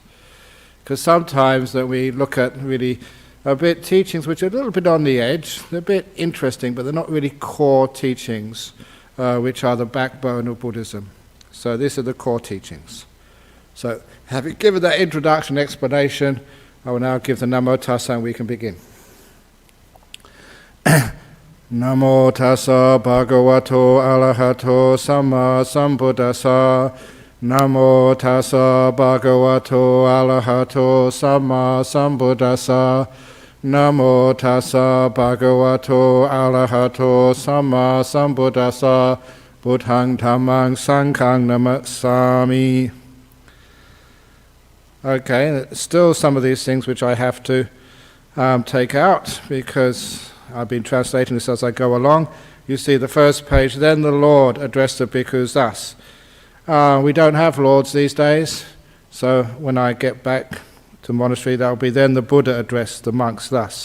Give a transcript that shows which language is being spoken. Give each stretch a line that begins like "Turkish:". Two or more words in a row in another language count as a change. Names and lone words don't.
English: Because sometimes that we look at really a bit teachings which are a little bit on the edge, they're a bit interesting, but they're not really core teachings, which are the backbone of Buddhism. So these are the core teachings. So, having given that introduction explanation, I will now give the Namo Tassa and we can begin.
Pali: Namo Tassa Bhagavato Arahato Samma Sambuddhassa. Namo Tassa Bhagavato Arahato Samma Sambuddhassa. Namo Tassa Bhagavato Arahato Samma Sambuddhassa. Buddhang Dhammang Sanghang Namasami.
English: Okay, still some of these things which I have to take out because I've been translating this as I go along. You see the first page, then the Lord addressed the bhikkhus thus. We don't have lords these days, so when I get back to the monastery, that will be then the Buddha addressed the monks thus.